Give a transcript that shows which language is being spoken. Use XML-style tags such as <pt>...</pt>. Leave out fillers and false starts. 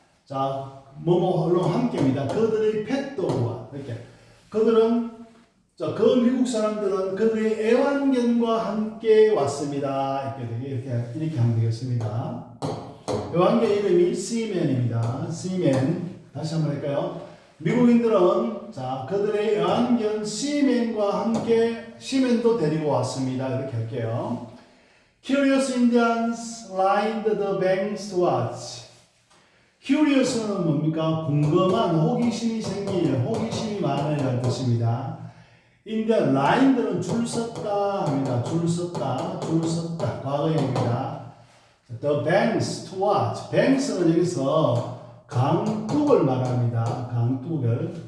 <ko>자, 얼른 함께입니다. 그들의 펫도그와 이렇게 그들은 그 미국 사람들은 그들의 애완견과 함께 왔습니다. 이렇게 하면 되겠습니다. 애완견 이름이 씨맨입니다. 씨맨. 다시 한번 할까요? 미국인들은 그들의 애완견 씨맨과 함께 씨맨도 데리고 왔습니다. 이렇게 할게요.</ko> <en>Curious Indians lined the banks to watch.</en> <ko>Curious는 뭡니까? 궁금한, 호기심이 많으라는 뜻입니다. 인디언 라인들은 줄 섰다 합니다. 줄 섰다. 과거형입니다.</ko> <en>The banks to watch.</en> <ko>banks는 여기서 강둑을 말합니다. 강둑을.</ko>